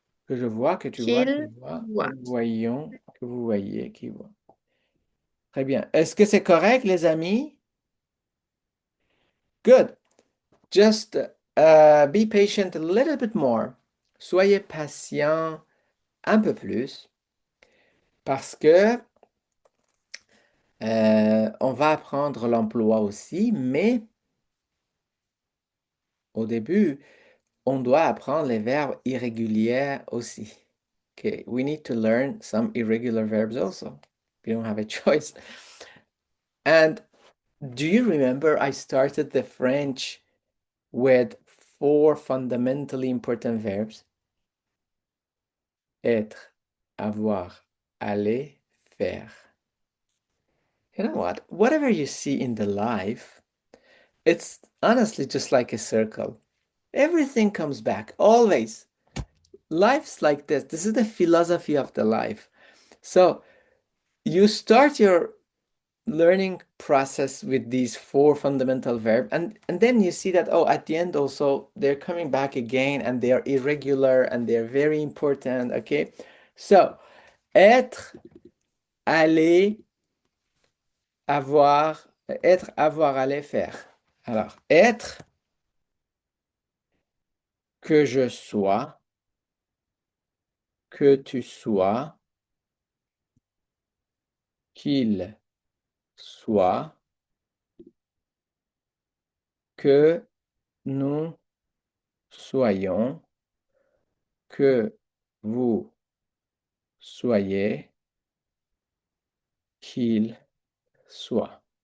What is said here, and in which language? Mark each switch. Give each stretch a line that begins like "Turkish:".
French: Que je vois, que tu vois, qu'il Qu'il voit. Que voit. nous voyons, que vous voyez, qu'il voit. Très bien. Est-ce que c'est correct, les amis?
English: Good. Just be patient a little bit more.
French: Soyez patient un peu plus parce que On va apprendre l'emploi aussi, mais au début, on doit apprendre les verbes irréguliers aussi.
English: Okay, we need to learn some irregular verbs also. We don't have a choice. And do you remember I started the French with 4 fundamentally important verbs?
French: Être, avoir, aller, faire.
English: You know what? Whatever you see in the life, it's honestly just like a circle. Everything comes back, always. Life's like this. This is the philosophy of the life. So you start your learning process with these 4 fundamental verbs, and then you see that, oh, at the end also, they're coming back again, and they are irregular, and they're very important, okay? So, être, aller, avoir, être, avoir, aller, faire.
French: Alors, être, que je sois, que tu sois, qu'il soit, que nous soyons, que vous soyez, qu'il soit.